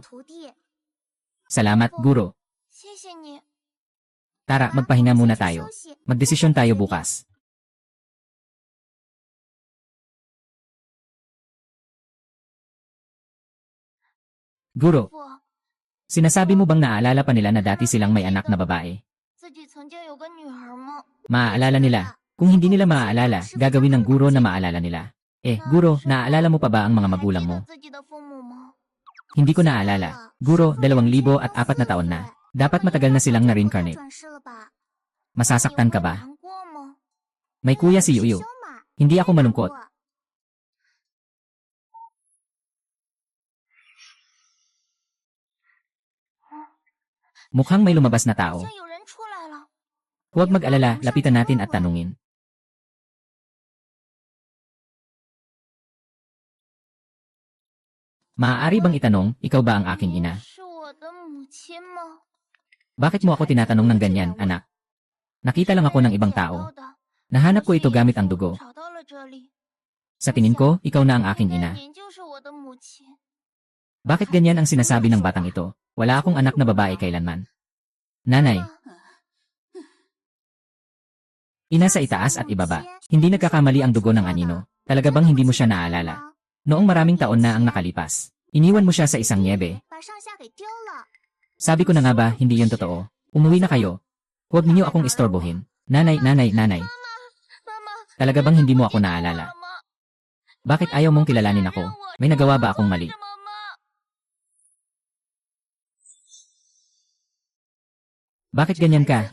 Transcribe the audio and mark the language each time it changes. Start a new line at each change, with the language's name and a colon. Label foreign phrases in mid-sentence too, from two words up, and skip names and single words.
Chinese: 徒弟，
Filipino: Salamat, Guro.
Chinese: 谢谢你。
Filipino: Tara, magpahinga muna
Chinese: 先
Filipino: tayo.
Chinese: 休息
Filipino: Magdesisyon tayo bukas. Guro,
Chinese: 父，
Filipino: sinasabi mo bang naaalala pa nila na dati silang may anak na babae?
Chinese: 自己曾经有个女儿吗？
Filipino: Maaalala nila. Kung hindi nila maaalala, gagawin ng guro na maalala nila. Guro, naaalala mo pa ba ang mga
Chinese: 还
Filipino: magulang
Chinese: 记
Filipino: mo?
Chinese: 得自己的父母吗？
Filipino: Hindi ko naalala. Guro, 2,004 na taon na. Dapat matagal na silang
Chinese: 不
Filipino: na-reincarnate.
Chinese: 转世了吧？
Filipino: Masasaktan ka
Chinese: 你会
Filipino: ba?
Chinese: 难过吗？
Filipino: May kuya si Yuyu.
Chinese: 修嘛
Filipino: Hindi ako malungkot. Mukhang may lumabas na
Chinese: 好
Filipino: tao.
Chinese: 像有人出来了。
Filipino: Huwag mag-alala, lapitan natin at tanungin. Maaari bang itanong, ikaw ba ang aking
Chinese: 你
Filipino: ina?
Chinese: 是我的母亲吗？
Filipino: Bakit mo ako tinatanong ng ganyan, anak? Nakita lang ako ng ibang tao. Nahanap ko ito gamit ang dugo.
Chinese: 找到了这里。
Filipino: Sa tingin ko, ikaw na ang aking
Chinese: 应该
Filipino: ina.
Chinese: 您就是我的母亲。
Filipino: Bakit ganyan ang sinasabi ng batang ito? Wala akong anak na babae kailanman. Nanay, ina sa itaas at ibaba. Hindi nagkakamali ang dugo ng anino. Talaga bang hindi mo siya naalala? Noong maraming taon na ang nakalipas, iniwan mo siya sa isang niebe.
Chinese: 把上下给丢了。
Filipino: Sabi ko na nga ba, hindi yun totoo. Umuwi na kayo. Huwag ninyo akong istorbohin. Nanay.
Chinese: 妈妈，
Filipino: Talaga bang hindi mo ako naalala?
Chinese: 妈妈，
Filipino: Bakit ayaw mong kilalanin ako? May nagawa ba akong mali?
Chinese: 妈妈，
Filipino: Bakit ganyan ka?